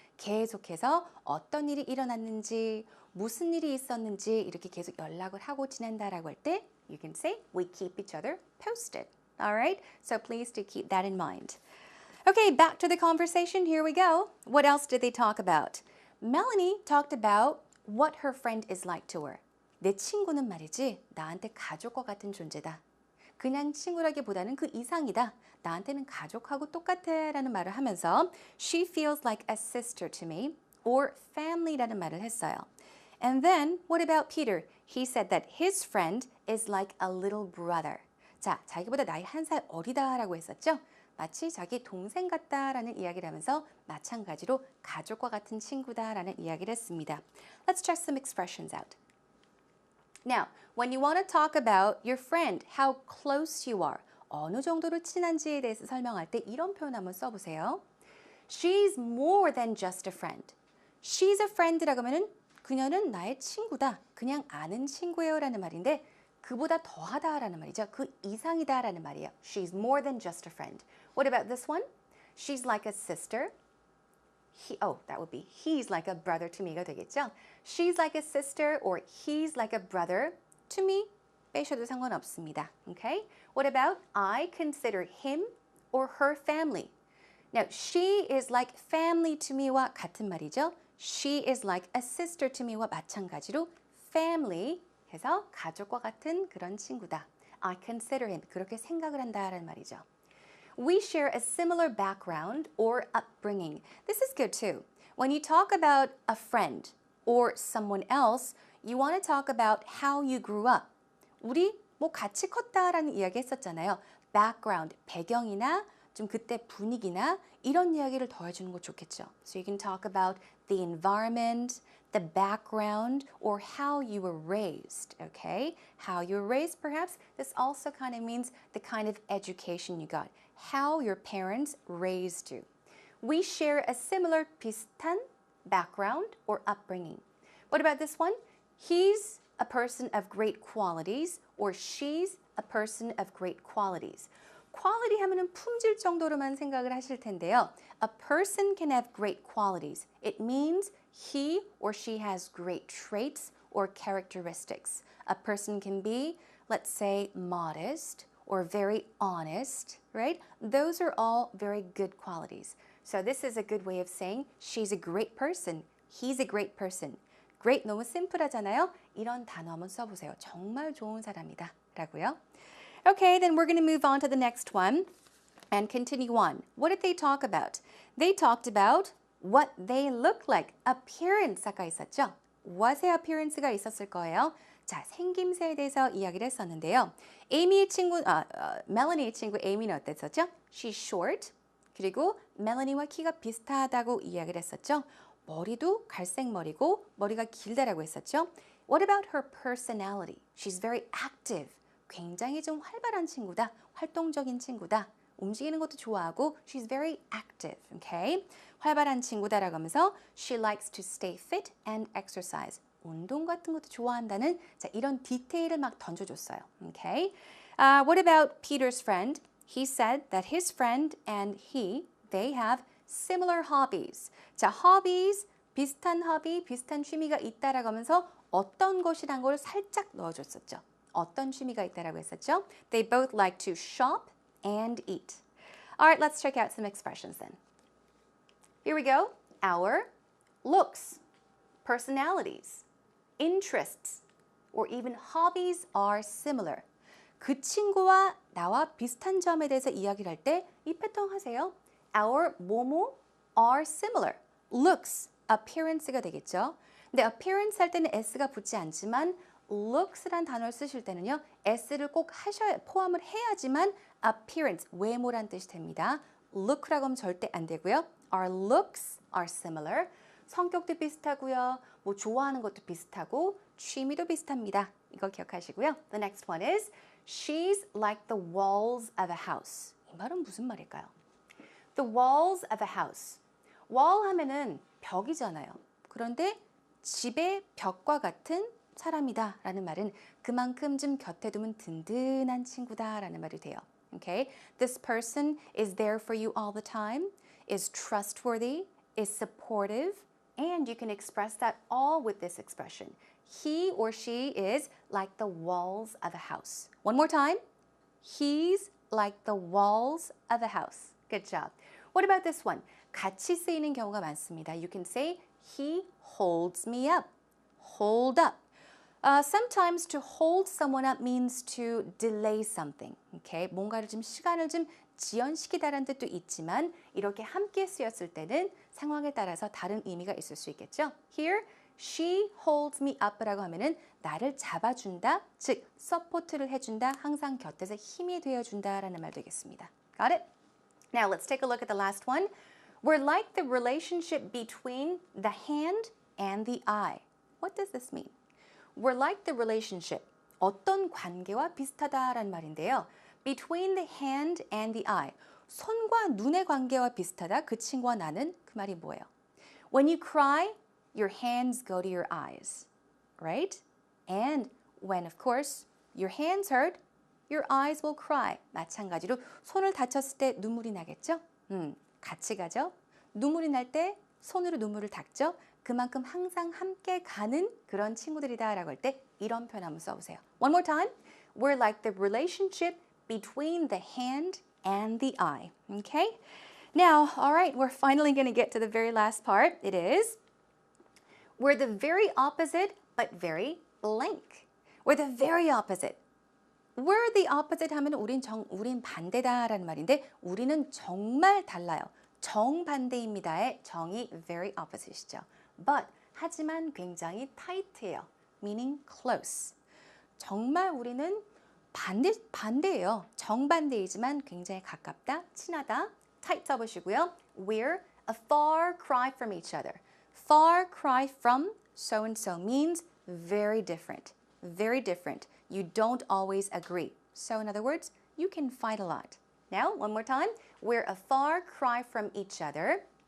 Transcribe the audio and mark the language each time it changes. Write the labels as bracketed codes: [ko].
[ko] 계속해서 어떤 일이 일어났는지, 무슨 일이 있었는지 이렇게 계속 연락을 하고 지낸다라고 할 때 [en] you can say we keep each other posted. All right? So please do keep that in mind. Okay, back to the conversation. Here we go. What else did they talk about? Melanie talked about what her friend is like to her. [ko] 내 친구는 말이지 나한테 가족과 같은 존재다. 그냥 친구라기보다는 그 이상이다. 나한테는 가족하고 똑같아 라는 말을 하면서 [en] she feels like a sister to me or family [ko] 라는 말을 했어요. [en] And then what about Peter? He said that his friend is like a little brother. [ko] 자, 자기보다 나이 1살 어리다라고 했었죠? 마치 자기 동생 같다라는 이야기를 하면서 마찬가지로 가족과 같은 친구다라는 이야기를 했습니다. [en] Let's check some expressions out. Now, when you want to talk about your friend, how close you are, [ko] 어느 정도로 친한지에 대해서 설명할 때 이런 표현 한번 써보세요. [en] She's more than just a friend. She's a friend [ko] 라고 하면은 그녀는 나의 친구다. 그냥 아는 친구예요 라는 말인데 그보다 더하다라는 말이죠. 그 이상이다라는 말이에요. [en] She's more than just a friend. What about this one? She's like a sister. That would be he's like a brother to me가 되겠죠. She's like a sister or he's like a brother to me. [ko] 빼셔도 상관없습니다. Okay? [en] What about I consider him or her family? Now, she is like family to me와 같은 말이죠. She is like a sister to me [ko] 와 마찬가지로 family 해서 가족과 같은 그런 친구다. [en] I consider him. [ko] 그렇게 생각을 한다라는 말이죠. [en] We share a similar background or upbringing. This is good too. When you talk about a friend or someone else, you want to talk about how you grew up. [ko] 우리 뭐 같이 컸다라는 이야기 했었잖아요. background, 배경이나 좀 그때 분위기나 이런 이야기를 더해주는 거 좋겠죠. [en] So you can talk about the environment, the background, or how you were raised, okay? How you were raised, perhaps. This also kind of means the kind of education you got. How your parents raised you. We share a similar 비슷한 background or upbringing. What about this one? He's a person of great qualities or she's a person of great qualities. [ko] quality 하면은 품질 정도로만 생각을 하실 텐데요. [en] A person can have great qualities. It means he or she has great traits or characteristics. A person can be, let's say, modest or very honest, right? Those are all very good qualities. So this is a good way of saying she's a great person. He's a great person. [ko] Great 너무 심플하잖아요. 이런 단어 한번 써보세요. 정말 좋은 사람이다 라고요. [en] Okay, then we're going to move on to the next one. And continue on. What did they talk about? They talked about what they look like. [ko] appearance 아까 있었죠? what의 appearance가 있었을 거예요. 자, 생김새에 대해서 이야기를 했었는데요. 멜로니의 친구 에이미는 어땠었죠? [en] She's short. [ko] 그리고 멜로니와 키가 비슷하다고 이야기를 했었죠. 머리도 갈색 머리고 머리가 길다라고 했었죠. [en] What about her personality? She's very active. [ko] 굉장히 좀 활발한 친구다. 활동적인 친구다. 움직이는 것도 좋아하고 [en] she's very active. Okay? [ko] 활발한 친구다라고 하면서 [en] she likes to stay fit and exercise. [ko] 운동 같은 것도 좋아한다는 자, 이런 디테일을 막 던져줬어요. [en] Okay? What about Peter's friend? He said that his friend and they have similar hobbies. [ko] 자, hobbies, 비슷한 hobby, 비슷한 취미가 있다라고 하면서 어떤 것이란 걸 살짝 넣어줬었죠. 어떤 취미가 있다라고 했었죠? [en] They both like to shop and eat. All right, let's check out some expressions then. Here we go. Our looks, personalities, interests, or even hobbies are similar. [ko] 그 친구와 나와 비슷한 점에 대해서 이야기를 할 때 이 패턴 하세요. [en] Our 뭐뭐 are similar. looks, appearance가 되겠죠. [ko] 근데 appearance 할 때는 s가 붙지 않지만 looks란 단어를 쓰실 때는요. s를 꼭 포함을 해야지만 appearance, 외모란 뜻이 됩니다. look라고 하면 절대 안 되고요. [en] Our looks are similar. [ko] 성격도 비슷하고요. 뭐 좋아하는 것도 비슷하고 취미도 비슷합니다. 이거 기억하시고요. [en] The next one is she's like the walls of a house. [ko] 이 말은 무슨 말일까요? [en] The walls of a house. [ko] wall 하면은 벽이잖아요. 그런데 집의 벽과 같은 사람이다 라는 말은 그만큼 좀 곁에 두면 든든한 친구다 라는 말이 돼요. [en] Okay? This person is there for you all the time, is trustworthy, is supportive, and you can express that all with this expression. He or she is like the walls of a house. One more time. He's like the walls of a house. Good job. What about this one? [ko] 같이 쓰이는 경우가 많습니다. [en] You can say he holds me up. Hold up. Sometimes to hold someone up means to delay something. Okay? [ko] 뭔가를 좀 시간을 좀 지연시키다라는 뜻도 있지만 이렇게 함께 쓰였을 때는 상황에 따라서 다른 의미가 있을 수 있겠죠. [en] Here, she holds me up [ko] 라고 하면은 나를 잡아준다, 즉 서포트를 해준다, 항상 곁에서 힘이 되어준다라는 말 되겠습니다. [en] Got it? Now let's take a look at the last one. We're like the relationship between the hand and the eye. What does this mean? We're like the relationship. [ko] 어떤 관계와 비슷하다라는 말인데요. [en] Between the hand and the eye. [ko] 손과 눈의 관계와 비슷하다. 그 친구와 나는 그 말이 뭐예요? [en] When you cry, your hands go to your eyes. Right? And when, of course, your hands hurt, your eyes will cry. [ko] 마찬가지로 손을 다쳤을 때 눈물이 나겠죠? 같이 가죠? 눈물이 날 때 손으로 눈물을 닦죠? 그만큼 항상 함께 가는 그런 친구들이다라고 할 때 이런 표현 한번 써보세요. [en] One more time. We're like the relationship between the hand and the eye. Okay? Now, all right, we're finally going to get to the very last part. It is, we're the very opposite, but very blank. We're the very opposite. We're the opposite [ko] 하면 우린 반대다라는 말인데 우리는 정말 달라요. 정반대입니다의 정이 very opposite이죠. But 하지만 굉장히 tight해요. [en] Meaning close. [ko] 정말 우리는 반대예요. 정반대이지만 굉장히 가깝다, 친하다. tight 써보시고요. [en] We're a far cry from each other. Far cry from so and so means very different. Very different. You don't always agree. So in other words, you can fight a lot. Now, one more time. We're a far cry from each other.